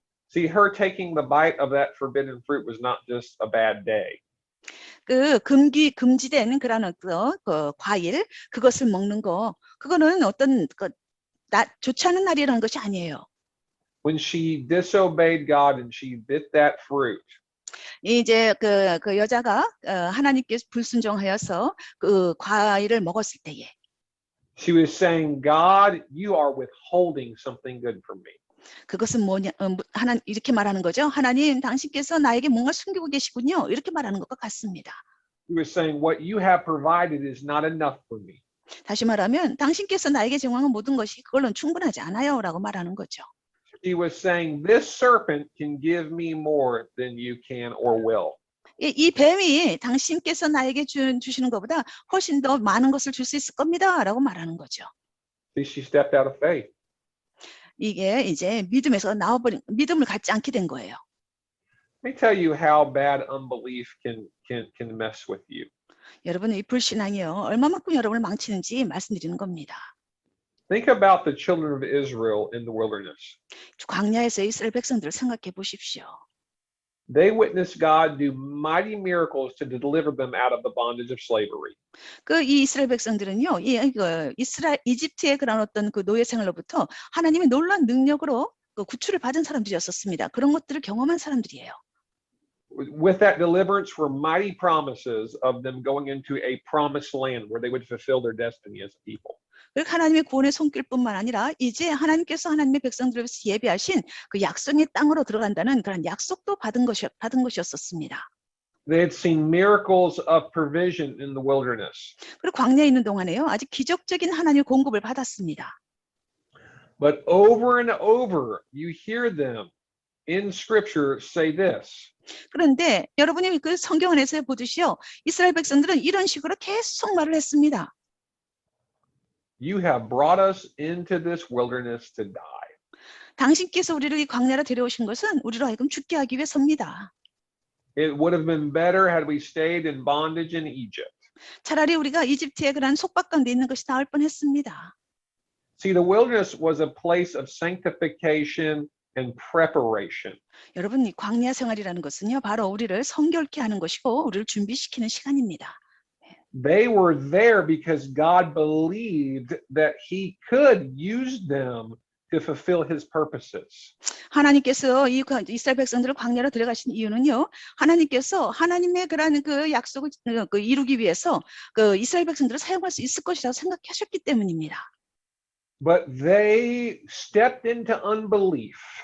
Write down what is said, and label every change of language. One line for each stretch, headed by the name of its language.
English: See, her taking the bite of that forbidden fruit was not just a bad day.
Korean: 그 금지된 그런 어떤 그 과일 그것을 먹는 거 그거는 어떤 좋지 않은 날이라는 것이 아니에요.
English: When she disobeyed God and she bit that fruit,
Korean: 이제 그 여자가 하나님께서 불순종하여서 그 과일을 먹었을 때에
English: she was saying, God, you are withholding something good from me.
Korean: 그것은 뭐냐, 하나님 이렇게 말하는 거죠. 하나님, 당신께서 나에게 뭔가 숨기고 계시군요. 이렇게 말하는 것과 같습니다.
English: She was saying, what you have provided is not enough for me.
Korean: 다시 말하면 당신께서 나에게 제공한 모든 것이 그걸로는 충분하지 않아요라고 말하는 거죠.
English: She was saying, this serpent can give me more than you can or will.
Korean: 이 뱀이 당신께서 나에게 주시는 것보다 훨씬 더 많은 것을 줄 수 있을 겁니다라고 말하는 거죠.
English: See, she stepped out of faith.
Korean: 이게 이제 믿음에서 나와버린 믿음을 갖지 않게 된 거예요.
English: Let me tell you how bad unbelief can mess with you.
Korean: 여러분, 이 불신앙이요, 얼마만큼 여러분을 망치는지 말씀드리는 겁니다.
English: Think about the children of Israel in the wilderness.
Korean: 광야에서 이스라엘 백성들을 생각해 보십시오.
English: They witnessed God do mighty miracles to deliver them out of the bondage of slavery.
Korean: 이 이스라엘 백성들은요, 이집트의 그런 어떤 그 노예 생활로부터 하나님의 놀라운 능력으로 그 구출을 받은 사람들이었었습니다. 그런 것들을 경험한 사람들이에요.
English: With that deliverance were mighty promises of them going into a promised land where they would fulfill their destiny as a people.
Korean: 하나님의 구원의 손길뿐만 아니라 이제 하나님께서 하나님의 백성들을 위해서 예비하신 그 약속의 땅으로 들어간다는 그런 약속도 받은 것이었었습니다.
English: They had seen miracles of provision in the wilderness.
Korean: 그리고 광야에 있는 동안에요, 아주 기적적인 하나님의 공급을 받았습니다.
English: But over and over, you hear them in Scripture say this.
Korean: 그런데 여러분이 그 성경 안에서 보듯이요, 이스라엘 백성들은 이런 식으로 계속 말을 했습니다.
English: You have brought us into this wilderness to die.
Korean: 당신께서 우리를 이 광야로 데려오신 것은 우리로 하여금 죽게 하기 위해서입니다.
English: It would have been better had we stayed in bondage in Egypt.
Korean: 차라리 우리가 이집트의 그런 속박 가운데 있는 것이 나을 뻔했습니다.
English: See, the wilderness was a place of sanctification and preparation.
Korean: 여러분, 이 광야 생활이라는 것은요, 바로 우리를 성결케 하는 것이고 우리를 준비시키는 시간입니다.
English: They were there because God believed that He could use them to fulfill his purposes.
Korean: 하나님께서 이스라엘 백성들을 광야로 들어가신 이유는요. 하나님께서 하나님의 그러한 그 약속을 이루기 위해서 그 이스라엘 백성들을 사용할 수 있을 것이라고 생각하셨기 때문입니다.
English: But they stepped into unbelief.